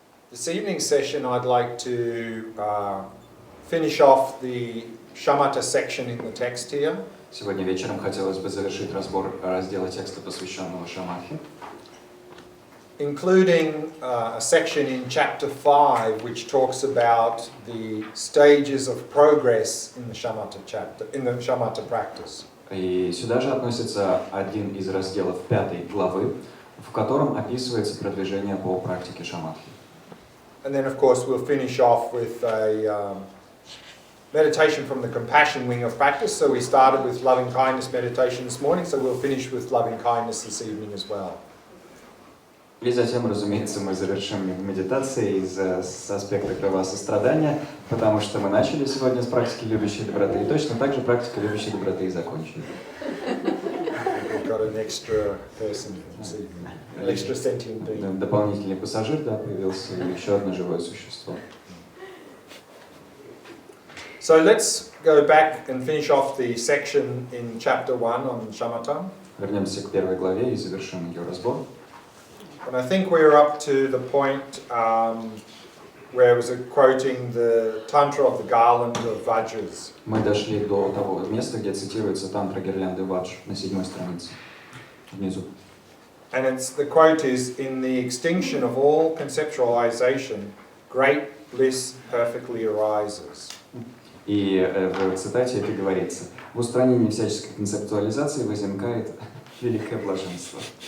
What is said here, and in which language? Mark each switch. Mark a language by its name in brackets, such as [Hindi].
[English] This evening's session I'd like to finish off the shamatha section in the text here. [Russian] Сегодня вечером хотелось бы завершить разбор раздела текста, посвященного шаматхе, [English] including a section in chapter 5 which talks about the stages of progress in the shamatha chapter, in the shamatha practice. [Russian] И сюда же относится один из разделов 5 главы, в котором описывается продвижение по практике шаматхи. [English] And then, of course, we'll finish off with a meditation from the compassion wing of practice. So we started with loving kindness meditation this morning, so we'll finish with loving kindness this evening as well. [Russian] И затем, разумеется, мы завершим медитацией с аспекта кровосострадания, потому что мы начали сегодня с практики любящей доброты, и точно так же практика любящей доброты и закончили. [English] Got an extra person this evening, an extra sentient being. [Russian] Дополнительный пассажир, да, появился, и еще одно живое существо. [English] So let's go back and finish off the section in chapter 1 on shamatha. [Russian] Вернемся к первой главе и завершим ее разбор. [English] And I think we're up to the point where it was quoting the Tantra of the Garland of Vajras. [Russian] Мы дошли до того места, где цитируется тантра гирлянды Вадж на 7-й странице, внизу. [English] And the quote is, "In the extinction of all conceptualization, great bliss perfectly arises." [Russian] И в цитате это говорится: в устранении всяческой концептуализации возникает великое блаженство.